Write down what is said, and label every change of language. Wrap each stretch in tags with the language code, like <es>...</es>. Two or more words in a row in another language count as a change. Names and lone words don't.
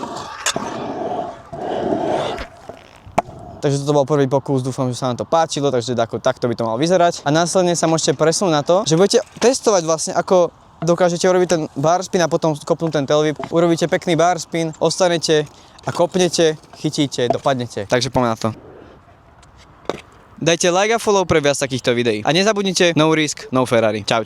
<sk>Takže toto bol prvý pokus, dúfam, že sa nám to páčilo, takže takto by to malo vyzerať. A následne sa môžete presunúť na to, že budete testovať vlastne, ako dokážete urobiť ten</sk> <en>bar spin</en> <sk>a potom kopnúť ten</sk> <en>tail whip.</en> <sk>Urobíte pekný</sk> <en>bar spin,</en> <sk>ostanete a kopnete, chytíte, dopadnete. Takže poďme na to. Dajte like a follow pre viac takýchto videí. A nezabudnite,</sk> <en>no risk, no Ferrari.</en> <sk>Čaute.</sk>